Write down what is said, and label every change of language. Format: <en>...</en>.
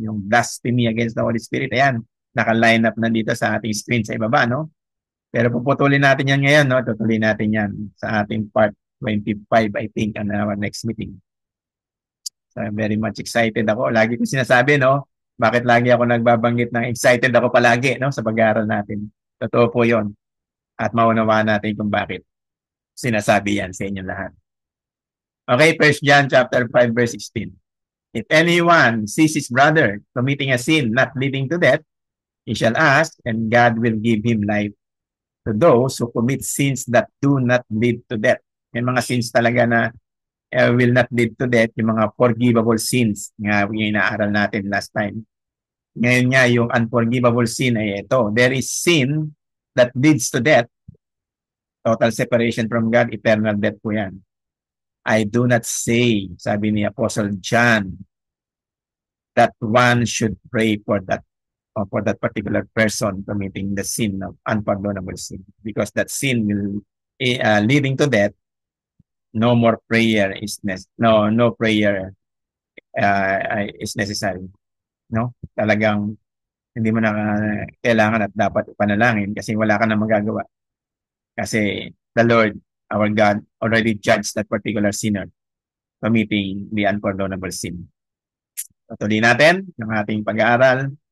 <en>Yung blasphemy against the Holy Spirit.</en> <tl>Ayan, naka-line up na dito sa ating screen sa ibaba, no? Pero puputulin natin yan ngayon, no? Tutuloy natin yan sa ating part 25, I think, on our next meeting.</tl> <en>So I'm very much excited ako.</en> <tl>Lagi ko sinasabi, no? Bakit lagi ako nagbabanggit ng excited ako palagi, no? Sa pag-aaral natin. Totoo po yon. At maunawaan natin kung bakit sinasabi yan sa inyong lahat.</tl> <en>Okay, 1 John chapter 5, verse 16. If anyone sees his brother committing a sin not leading to death, he shall ask, and God will give him life. To those who commit sins that do not lead to death.</en> <tl>May mga sins talaga na will not lead to death, yung mga forgivable sins nga yung inaaral natin last time. Ngayon nga, yung unforgivable sin ay ito.</tl> <en>There is sin that leads to death. Total separation from God, eternal death po yan. I do not say,</en> <tl>sabi ni Apostle John,</tl> <en>that one should pray for that particular person committing the sin of unpardonable sin, because that sin will leading to death. No more prayer is no prayer is necessary.</en> <tl>No, talagang hindi mo na kailangan at dapat ipanalangin kasi wala ka na magagawa.</tl> <en>Kasi the Lord, our God, already judged that particular sinner committing the unpardonable sin.</en> <tl>Tutuloy natin ang ating pag-aaral.</tl>